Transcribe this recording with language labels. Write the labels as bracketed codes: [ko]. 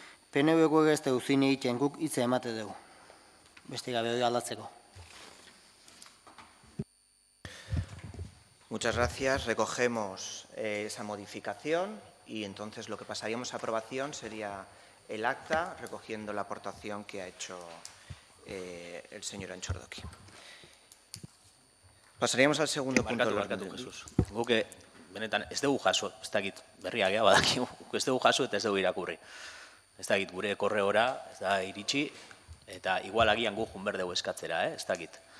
[eu] PNV-ko ez dugu zin egiten guk hitza emate dugu. Beste gabe hori aldatzeko. [es] Muchas gracias. Recogemos esa modificación y entonces lo que pasaríamos a aprobación sería el acta recogiendo la aportación que ha hecho el señor Antxordoki. Pasaríamos al segundo punto del orden del día. [eu] Guk benetan ez dugu jaso, ez dakit berria gea badakigu, ez dugu jaso eta ez dugu irakurri. Ez dakit gure korreora, ez da iritsi, eta igual agian gu jun berdegu eskatzera, ez dakit.